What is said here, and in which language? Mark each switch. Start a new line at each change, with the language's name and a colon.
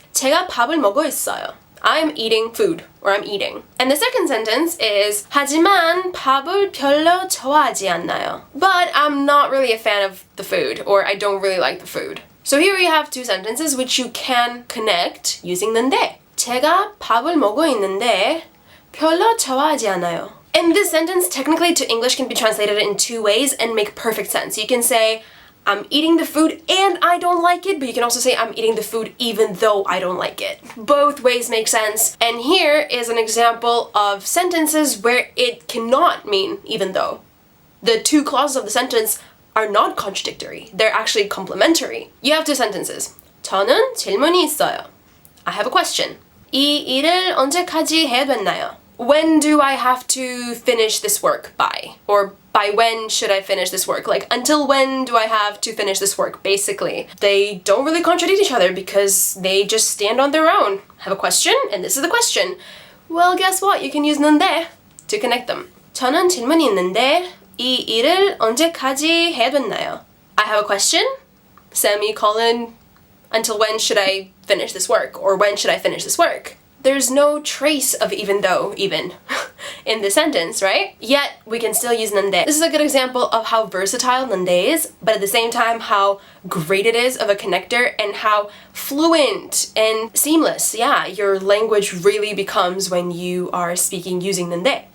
Korean: 제가 밥을 먹고 있어요.
English: I'm eating food, or I'm eating. And the second sentence is
Korean: 하지만 밥을 별로 좋아하지 않나요.
English: But I'm not really a fan of the food, or I don't really like the food. So here we have two sentences which you can connect using 는데.
Korean: 제가 밥을 먹고 있는데 별로 좋아하지 않아요.
English: And this sentence technically to English can be translated in two ways and make perfect sense. You can say, I'm eating the food and I don't like it, but you can also say I'm eating the food even though I don't like it. Both ways make sense. And here is an example of sentences where it cannot mean even though. The two clauses of the sentence are not contradictory. They're actually complementary. You have two sentences.
Korean: 저는 질문이 있어요.
English: I have a question.
Korean: 이 일을 언제까지 해야 되나요?
English: When do I have to finish this work by? Or by when should I finish this work? Like, until when do I have to finish this work, basically? They don't really contradict each other because they just stand on their own. Have a question, and this is the question. Well, guess what? You can use 는데 to connect them.
Korean: 저는 질문이 있는데 이 일을 언제까지 해야 되나요?
English: I have a question, semicolon, until when should I finish this work? Or when should I finish this work? There's no trace of even though, even, in the sentence, right? Yet, we can still use 는데. This is a good example of how versatile 는데 is, but at the same time, how great it is of a connector and how fluent and seamless, yeah, your language really becomes when you are speaking using 는데.